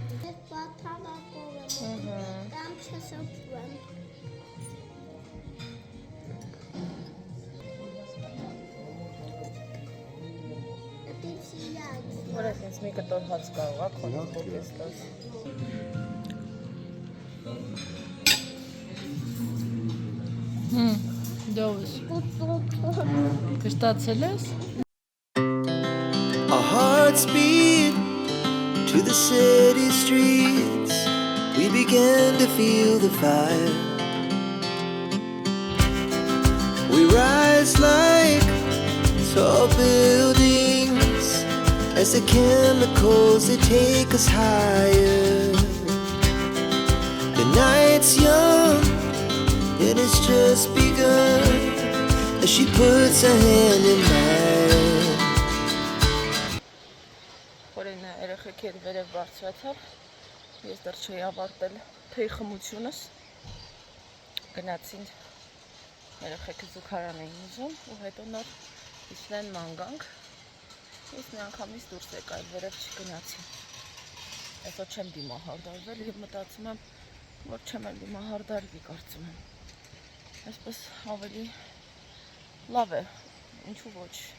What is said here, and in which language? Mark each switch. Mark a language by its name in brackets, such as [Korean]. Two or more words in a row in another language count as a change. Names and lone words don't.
[Armenian] Որը ինձ մի կտոր հաց կարող է քոնը փոքրից տաս։ Դովս։ Կշտացել ես։ [English] Our hearts beat to the city streets. We began to feel the fire. We rise like tall buildings as the chemicals they take us higher. The night's young, it has just begun as she puts her hand in mine. [Armenian] Խորենը երեխեք էլ վերև բարձրացավ, ես դեռ չէի ավարտել թեյ խմությունս, գնացին երեխեքը զուգարան էին ուզում ու հետո նոր իջնեն ման գանք, ես մի անգամից դուրս եկա, այլ վերև չգնացի, այսօր չեմ դիմահարդարվել և մտածում եմ, որ չեմ էլ դիմահարդարվի կարծում եմ, այսպես ավելի լավ է, ինչու ոչ,